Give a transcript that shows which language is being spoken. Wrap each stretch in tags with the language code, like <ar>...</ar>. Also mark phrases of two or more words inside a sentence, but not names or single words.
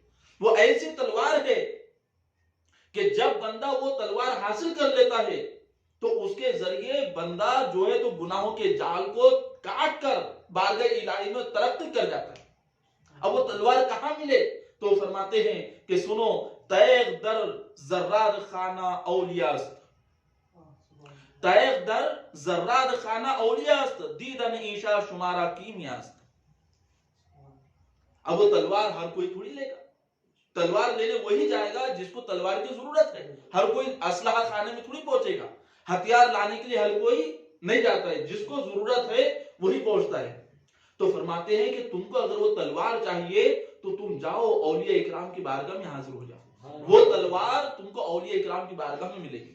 <ur>وہ ایسی تلوار ہے کہ جب بندہ وہ تلوار حاصل کر لیتا ہے تو اس کے ذریعے بندہ جو ہے تو گناہوں کے جال کو کاٹ کر بارگاہ الہی میں ترقی کر جاتا ہے۔ اب وہ تلوار کہاں ملے، تو فرماتے ہیں کہ سنو،</ur> <fa>تیغ در زراد خانہ اولیاء است، تیغ در زراد خانہ اولیاء است، دیدن ایشا شمارا کیمیا است۔</fa> <ur>اب وہ تلوار ہر کوئی تھوڑی لے گا، تلوار لینے وہی جائے گا جس کو تلوار کی ضرورت ہے۔ ہر کوئی اسلحہ خانے میں تھوڑی پہنچے گا، ہتھیار لانے کے لیے ہر کوئی نہیں جاتا ہے، جس کو ضرورت ہے وہی پہنچتا ہے۔ تو فرماتے ہیں کہ تم کو اگر وہ تلوار چاہیے تو تم جاؤ اولیاء اکرام کی بارگاہ میں حاضر ہو جاؤ، وہ تلوار تم کو اولیاء اکرام کی بارگاہ میں ملے گی۔</ur>